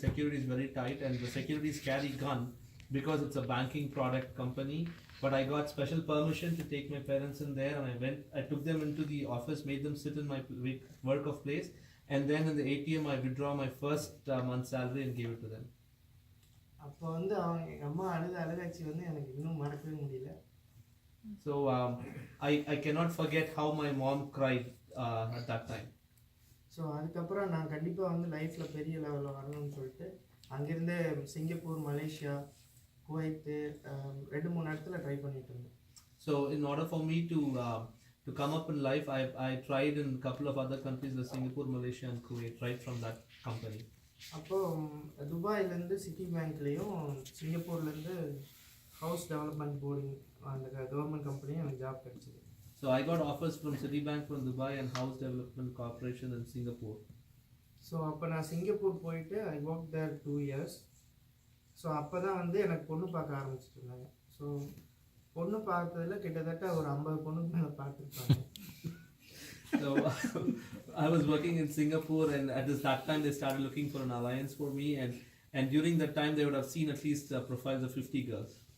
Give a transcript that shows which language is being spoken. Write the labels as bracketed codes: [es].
[en] Security is very tight, and the securities carry gun because it's a banking product company. But I got special permission to take my parents in there, and I took them into the office, made them sit in my work of place, and then in the ATM I withdraw my first month salary and gave it to them. [ta] அப்போ வந்து அவங்க எங்கள் அம்மா அழுகாட்சி வந்து எனக்கு இன்னும் மறக்கவே முடியல. [en] So I cannot forget how my mom cried at that time. [ta] So அதுக்கப்புறம் நான் கண்டிப்பாக வந்து லைஃப்பில் பெரிய லெவலில் வரணும்னு சொல்லிட்டு அங்கேருந்து சிங்கப்பூர், மலேசியா, குவைத்து 2-3 இடத்துல ட்ரை பண்ணிட்டு இருந்தேன். [en] So in order for me to come up in life, I tried in a couple of other countries, like Singapore, Malaysia and Kuwait, right from that company. [ta] அப்போது துபாயிலேருந்து city பேங்க்லேயும் சிங்கப்பூர்லேருந்து house development boarding அந்த government கம்பெனியும் எனக்கு job கிடச்சிது. [en] So I got offers from Citibank from Dubai and House Development Corporation in Singapore. [ta] So அப்போ நான் Singapore போயிட்டு [en] I work there 2 years. [ta] So அப்போ தான் வந்து எனக்கு பொண்ணு பார்க்க ஆரம்பிச்சிட்டு இருந்தாங்க. ஸோ பொண்ணு பார்த்ததில் கிட்டத்தட்ட ஒரு 50 பொண்ணுக்கு மேலே பார்த்துருப்பாங்க. [en] So I was working in Singapore, and at that time they started looking for an alliance for me, and during that time they would have seen at least profiles of 50 girls.